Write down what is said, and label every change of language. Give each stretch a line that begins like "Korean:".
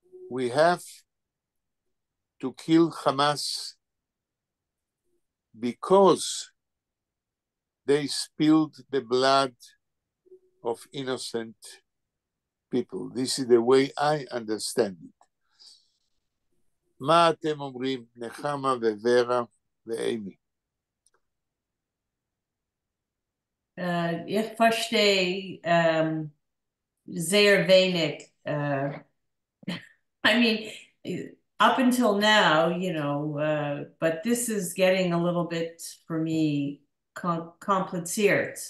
English: We have to kill Hamas because they spilled the blood of innocent people. This is the way I understand it.
Hebrew: מה אתם אומרים, נחמה ווורה ואימי?
German: Ich verstehe sehr wenig.
English: I mean, up until now, but this is getting a little bit, for me, complicated.